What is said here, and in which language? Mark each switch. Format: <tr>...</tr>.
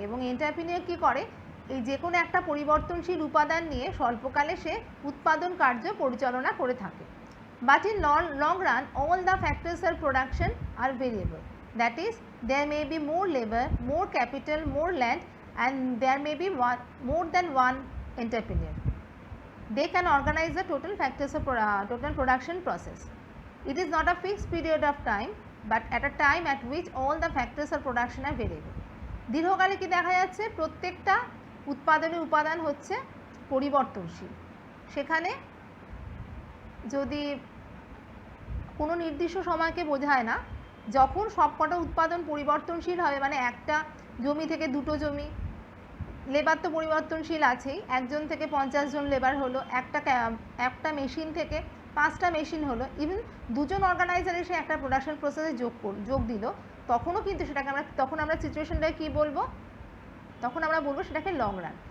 <bn>এবং এন্টারপ্রেনিউর কী করে, এই যে কোনো একটা পরিবর্তনশীল উপাদান নিয়ে স্বল্পকালে সে উৎপাদন কার্য পরিচালনা করে থাকে।</bn> <en>But in long run, all the factors of production are variable. That is, there may be more labor, more capital, more land, and there may be more than one entrepreneur. They can organize the total factors of total production process. It is not a fixed period of time, but at a time at which all the factors of production are variable.</en> <bn>দীর্ঘকালে কি দেখা যাচ্ছে, প্রত্যেকটা উৎপাদনের উপাদান হচ্ছে পরিবর্তনশীল। সেখানে যদি কোনো নির্দিষ্ট সময়কে বোঝায় না, যখন সবকটা উৎপাদন পরিবর্তনশীল হবে, মানে একটা জমি থেকে দুটো জমি, লেবার তো পরিবর্তনশীল আছেই, একজন থেকে 50 জন লেবার হলো, একটা মেশিন থেকে 5টা মেশিন হলো, ইভেন দুজন অর্গানাইজার এসে একটা প্রোডাকশন প্রসেসে যোগ দিল, তখনও কিন্তু সেটাকে তখন আমরা সিচুয়েশনটাকে কী বলবো, তখন আমরা বলবো সেটাকে লং রান।</bn>